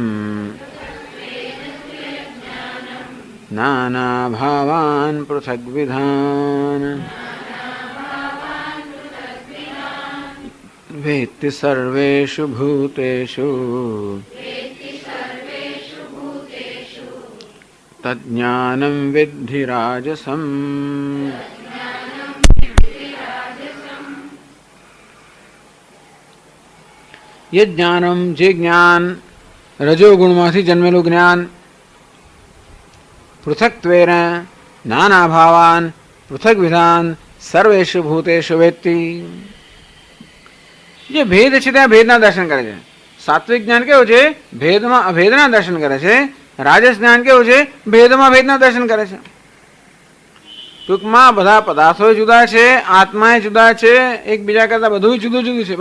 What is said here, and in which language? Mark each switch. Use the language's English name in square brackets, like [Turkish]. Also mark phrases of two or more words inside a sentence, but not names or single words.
[Sanskrit] नाना भावान् पृथग्विधान् वेत्ति सर्वेषु भूतेषु तज्ज्ञानम् विद्धि राजसम्. ये ज्ञानम [Gujarati] જે જ્ઞાન રજોગુણમાંથી જન્મેલું જ્ઞાન, [Sanskrit] पृथक्त्वेन नाना भावान पृथक विधान सर्वेषु भूतेषु वेत्ति. [Gujarati] જે ભેદ છે ત્યાં ભેદના દર્શન કરે છે. સાત્વિક જ્ઞાન કેવું છે? ભેદમાં અભેદના દર્શન કરે છે. રાજસ જ્ઞાન કેવું છે? ભેદમાં ભેદના દર્શન કરે છે. ટૂંકમાં બધા પદાર્થો જુદા છે, આત્મા જુદા છે, એકબીજા કરતા બધું જુદું જુદું છે.